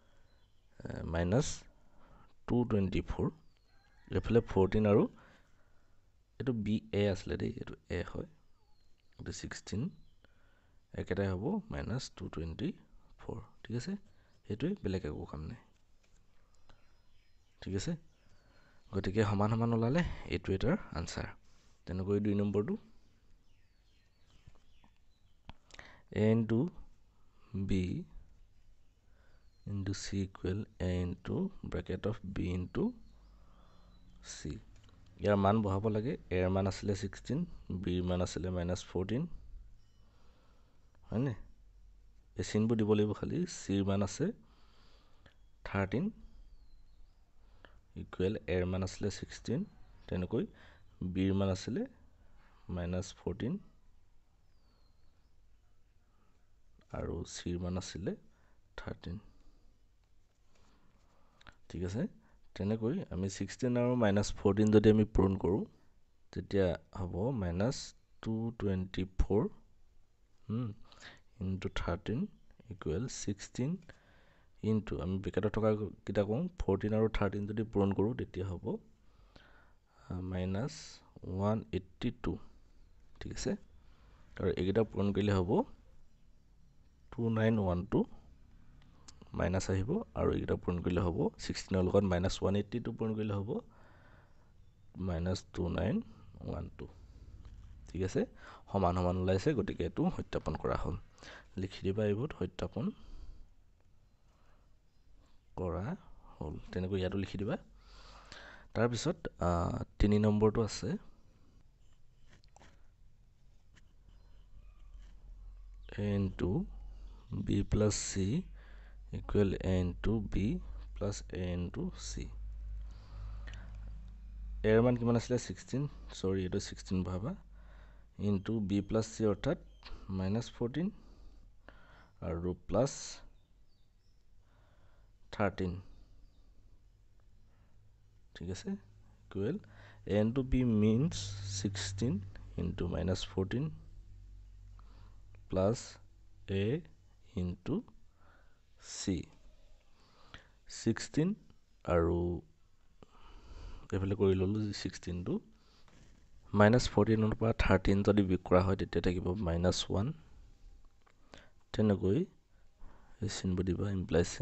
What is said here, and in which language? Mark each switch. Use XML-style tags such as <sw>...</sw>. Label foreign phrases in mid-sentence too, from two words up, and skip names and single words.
<as>-224 এফালে 14 আৰু এইটো বি এ আছিলে দেই এইটো এ হয় গতিকে 16 একেটাই হ'ব -224 ঠিক আছে সেইটোৱে বেলেগ একো কাম নাই ঠিক আছে গতিকে সমান সমান ওলালে এইটো এটাৰ আনসাৰ তেনেকৈ 2 নম্বৰটো</as> <en>a into b into c equal a into bracket of b into c</en> <as>ইয়াৰ মান বহাব লাগে a ৰ মান আছিলে 16 b ৰ মান আছিলে -14 হয়নে এই চিনবোৰ দিব লাগিব খালি c ৰ মান আছে 13 ইকুৱেল a ৰ মান আছিলে 16 তেনেকৈ b ৰ মান আছিলে -14 আৰু c ৰ মান আছিলে 13 ঠিক আছে তেনেকৈ আমি 16 আৰু -14 যদি আমি পূৰণ কৰোঁ তেতিয়া হ'ব -224</as> <en>into 13 equal 16 into</en> <as>আমি ব্ৰেকেটত থকা কিটা কওঁ 14 আৰু 13 যদি পূৰণ কৰোঁ তেতিয়া হ'ব -182 ঠিক আছে আৰু এইকেইটা পূৰণ কৰিলে হ'ব 2912 মাইনাস আহিব আৰু এইকেইটা পূৰণ কৰিলে হ'ব 16 ৰ লগত -182 পূৰণ কৰিলে হ'ব -2912 ঠিক আছে সমান সমান ওলাইছে গতিকে এইটো সত্যাপন কৰা হ'ল লিখি দিবা এইবোৰ সত্যাপন কৰা হ'ল তেনেকৈ ইয়াতো লিখি দিবা তাৰপিছত 3 নম্বৰটো আছে</as> <en>a into b plus c equal a into b plus a into c</en> <as>a ৰ মান কিমান আছিলে 16 সৰি এইটো 16 ভাবা</as> <en>into b plus c</en> <as>অৰ্থাৎ -14 আৰু প্লাস 13 ঠিক আছে</as> <en>equal a into b means 16 into -14 plus a into c</en> <as>16 আৰু এফালে কৰি ললো 16 টো -14 ৰ পৰা 13 যদি বিয়োগ কৰা হয় তেতিয়া থাকিব -1 তেনেকৈ এই চিনবোৰ দিবা ইমপ্লাই চিন</as>